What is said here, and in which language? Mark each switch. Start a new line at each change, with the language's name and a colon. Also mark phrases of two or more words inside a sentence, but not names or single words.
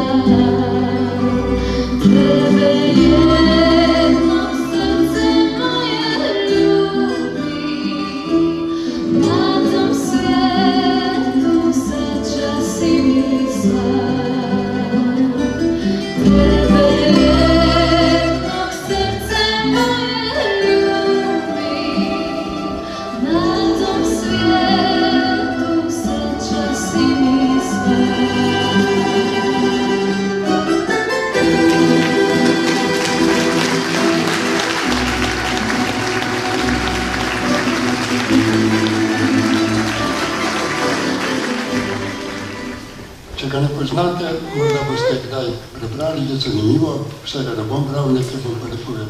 Croatian: Tebe jedno srce moje ljubi, na tom svijetu sreća si mi sva. Tebe jednog srce moje ljubi, na tom svijetu sreća si mi sva.
Slovenian: Če ga ne poznate, morda boste kdaj prebrali, je zanimivo, vsega ne bom bral, nekaj bom pa povedal.